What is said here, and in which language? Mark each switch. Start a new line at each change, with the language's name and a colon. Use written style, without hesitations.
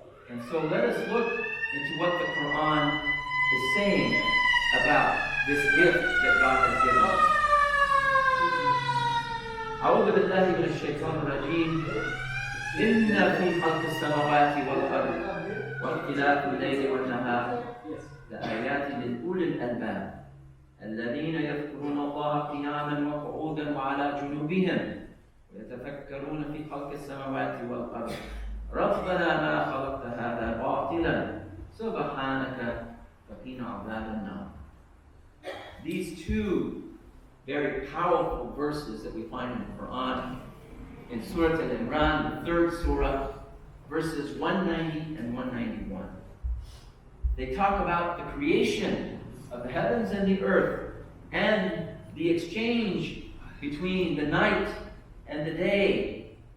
English: And so let us look into what the Quran is saying about this gift that God has given us.
Arabic: أعوذ بالله من الشيطان الرجيم. إن في خلق السماوات والأرض واختلاف الليل والنهار لآيات لأولي الألباب الذين يذكرون الله قياما وقعودا وعلى جنوبهم ويتفكرون في خلق السماوات والأرض ربنا ما خلقت هذا باطلا سبحانك وقنا عذاب النار.
English: These two very powerful verses that we find in the Quran, in Surah Al-Imran, the third surah, verses 190 and 191. They talk about the creation of the heavens and the earth, and the exchange between the night and the day.